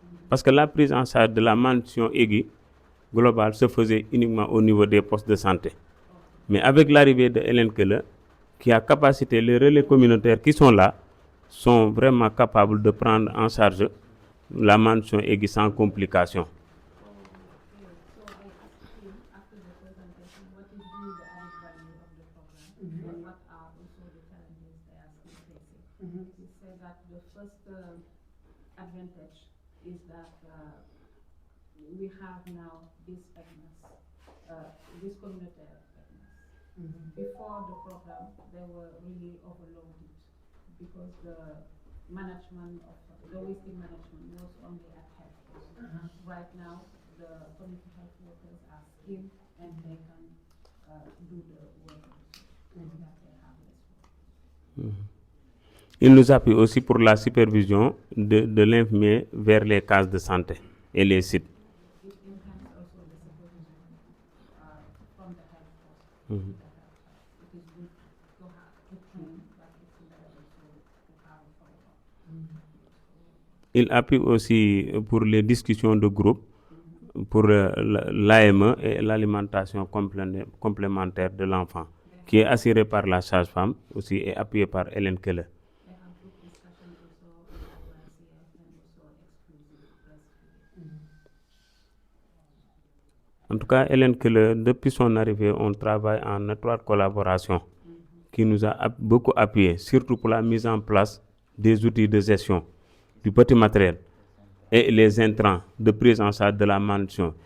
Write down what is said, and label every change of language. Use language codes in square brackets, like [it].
[fr] Parce que la prise en charge de la malnutrition aiguë globale se faisait uniquement au niveau des postes de santé. Mais avec l'arrivée de Hélène Keller, qui a capacité, les relais communautaires qui sont là, sont vraiment capables de prendre en charge la malnutrition aiguë sans complication. [en] After the presentation, what is the added value of the program? And what are also the challenges they are still facing? He said that the first advantage is that we have now this FEDNAS, this communautaire FEDNAS. Before the program, they were really overloaded because the management of the wasting management was only at head post. Right now, the community health workers are skilled and they can do the work also, that they have less work. [fr] Il nous appuie aussi pour la supervision de l'infirmier vers les cases de santé et les sites. [en] It enhances also the supervision from the health post. It is good to have to train, but it's better also to have a follow-up. [fr] Il appuie aussi pour les discussions de groupe, pour l'AME et l'alimentation complémentaire de l'enfant, qui est assurée par la sage-femme aussi et appuyée par Hélène Keller. [en] They have group discussion also on ICF and also exclusive breastfeeding. [fr] En tout cas, Hélène Keller, depuis son arrivée, on travaille en étroite collaboration qui nous a beaucoup appuyé, surtout pour la mise en place des outils de gestion, du petit matériel et les intrants de prise en charge de la malnutrition.